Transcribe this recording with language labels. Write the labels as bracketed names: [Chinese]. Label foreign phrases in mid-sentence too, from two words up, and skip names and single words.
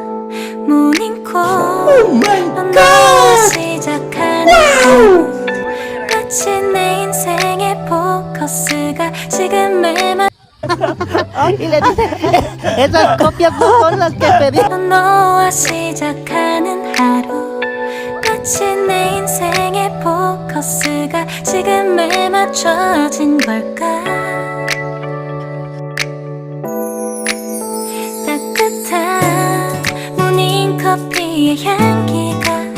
[Korean] 모닝콜 너와 시작하는 하루 마치 내 인생의 포커스가 지금에만 [Spanish] Esas copias no son las que pedí. [Korean] 너와 시작하는 하루 마치 내 인생의 포커스가 지금에 맞춰진 걸까 따뜻한 모닝커피의 향기가